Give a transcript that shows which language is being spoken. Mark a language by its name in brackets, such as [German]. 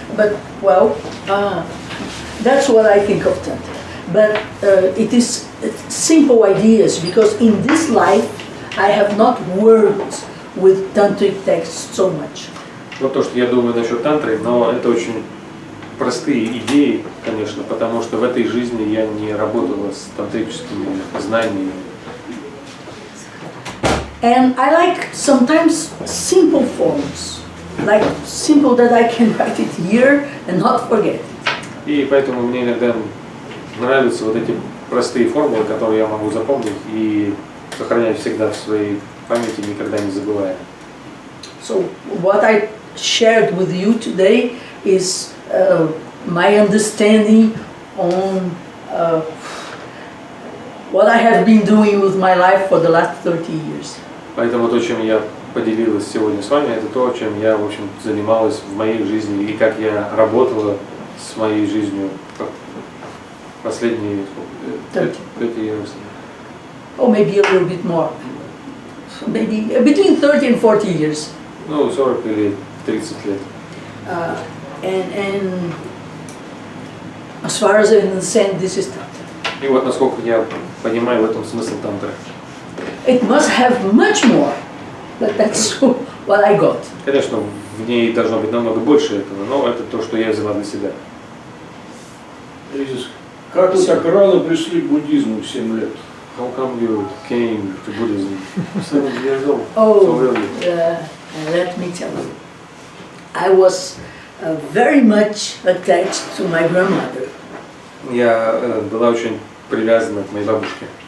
[English] But well, that's what I think of Tantra. But it is simple ideas, because in this life I have not worked with tantric texts so much. [Russian] Вот то, что я думаю насчет тантры, но это очень простые идеи, конечно, потому что в этой жизни я не работала с тантрическими знаниями. [English] And I like sometimes simple forms, like simple that I can write it here and not forget it. [Russian] И поэтому мне иногда нравятся вот эти простые формулы, которые я могу запомнить и сохранять всегда в своей памяти, никогда не забывая. [English] So what I shared with you today is my understanding on what I have been doing with my life for the last 30 years. [Russian] Поэтому то, чем я поделилась сегодня с вами, это то, чем я, в общем, занималась в моей жизни и как я работала с моей жизнью последние 30 [English] years. Or maybe a little bit more. Maybe between 30 and 40 years. [Russian] Ну, 40 или 30 лет. [English] And as far as I understand, this is Tantra. [Russian] И вот насколько я понимаю в этом смысл тантры. [English] It must have much more, but that's what I got. [Russian] Конечно, в ней должно быть намного больше этого, но это то, что я взяла для себя. Изис, как вы так рано пришли к буддизму в 7 лет? [English] How come you came to Buddhism 7 years old? So Oh, early? let me tell you. I was very much attached to my grandmother. [Russian] Я была очень привязана к моей бабушке.